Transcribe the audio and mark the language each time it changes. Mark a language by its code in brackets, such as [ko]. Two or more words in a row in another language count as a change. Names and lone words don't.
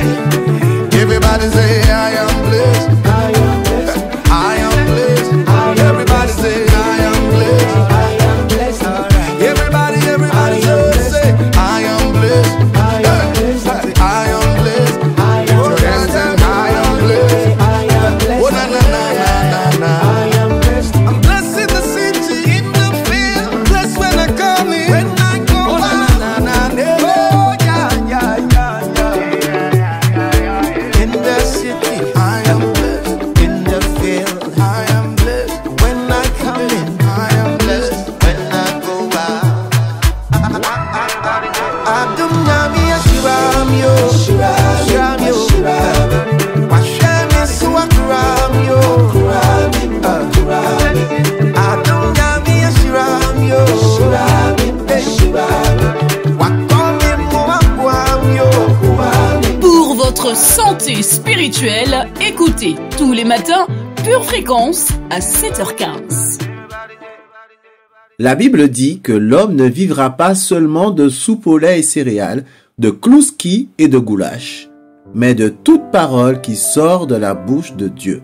[en] Everybody say I am blessed, I am blessed, I am blessed. Everybody say I am blessed, I am blessed. Everybody say I am blessed, I am blessed, I am blessed, I am blessed, I am blessed. Oh na na na na na, I am blessed. I'm blessed in the city, in the field, blessed when I come in, when I go out. Oh na na na na, oh yeah yeah yeah yeah. In the city, I am blessed. In the field, I am blessed. When I come in, I am blessed. When I go out, Adum nami ashiram yo, ashiram yo, washem isu akuram yo, Adum nami ashiram yo, wakome mo akwam yo. [fr] Pour votre santé spirituelle, écoutez tous les matins Pure Fréquence à 7h15. La Bible dit que l'homme ne vivra pas seulement de soupe au lait et céréales, de klouski et de goulash, mais de toute parole qui sort de la bouche de Dieu.